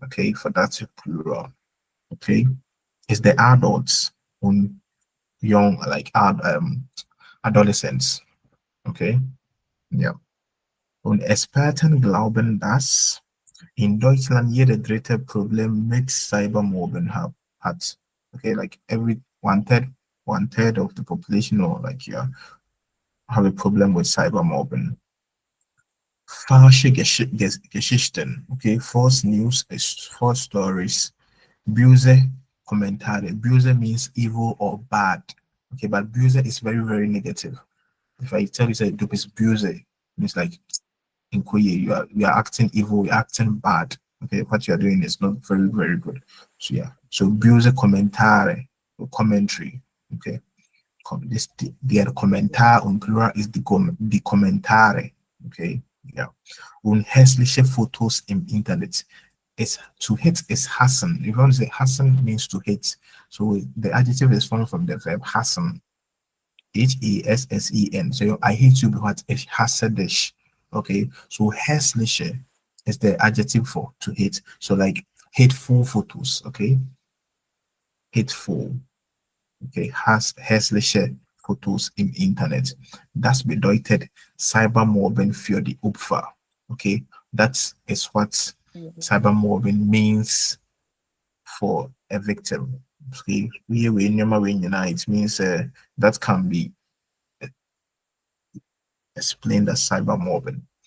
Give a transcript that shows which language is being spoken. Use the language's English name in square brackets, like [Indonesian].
[English] Okay, for dative plural. Okay, is the adults und young like adolescents. Okay, yeah. [German] Und Experten glauben, dass in Deutschland jeder dritte Problem mit Cybermobbing hat. [English] Okay, like every one third of the population or like yeah, have a problem with cybermobbing. Falsche Geschichten, okay, false news is false stories. Böse Kommentare. Böse means evil or bad. Okay, but böse is very, very negative. If I tell you that [German] du bist böse, [English] means like in Korea, you are acting evil, you're acting bad. Okay, what you are doing is not very, very good. So yeah. So böse Kommentare, commentary. Okay. This der Kommentar und plural is die Kommentare. Okay. Yeah. [German] Und hässliche Fotos im Internet. [English] It's to hate is hassen. If you want to say hassen means to hate. So the adjective is formed from the verb hassen. Hassen. So I hate you because [German] ich hasse dich. [English] Okay. So hässliche is the adjective for to hate. So like hateful photos. Okay. Hateful. Okay. [German] Hässliche Fotos im Internet. Das bedeutet Cybermobbing für die Opfer. [English] Okay. That is what cybermobbing means for a victim. Okay, it means that can be explained as cybermobbing.